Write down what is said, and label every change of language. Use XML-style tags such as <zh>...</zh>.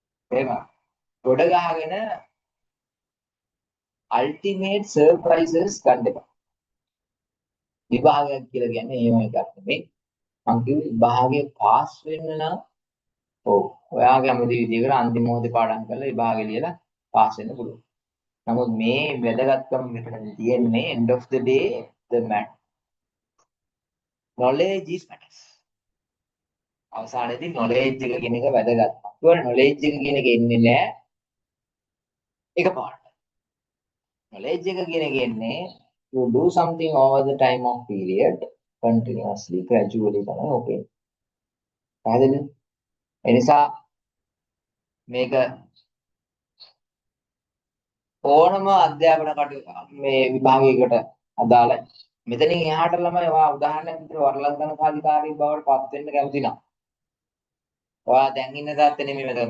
<si>එහෙම ගොඩ ගහගෙන අල්ටිමේට් සර්ප්‍රයිසස් ගන්න එපා. විභාගයක් කියලා කියන්නේ එහෙම එකක් නෙමෙයි. මං කිව්වේ විභාගයේ පාස් වෙන්න නම් ඔව් ඔයාගේ අමුදි විදියකට අන්තිම මොහොතේ පාඩම් කරලා විභාගෙ ලියලා පාස් වෙන්න පුළුවන්. නමුත් මේ වැදගත්කම මෙතන තියෙන්නේ</si> <en>end of the day the knowledge is matters.</en> <si>අවසානයේදී knowledge එක කියන එක වැදගත්. ඒවල knowledge එක කියන එක එන්නේ නැහැ එකපාරට.</si> <en>knowledge</en> <si>එක කියන එක එන්නේ</si> <en>you do something over the time of period continuously gradually</en> <si>තමයි ඔකේ. පැහැදිලිද? ඒ නිසා මේක ඕනම අධ්‍යාපන කටයුතු මේ විභාගයකට අදාළයි. මෙතනින් එහාට ළමයි ඔයා උදාහරණයක් විදිහට වරලන්තන කාර්යකාරී බවට පත් වෙන්න කැමති නම් ඔයා දැන් ඉන්න තත්ත්වෙ නෙමෙයි වැදගත්.</si>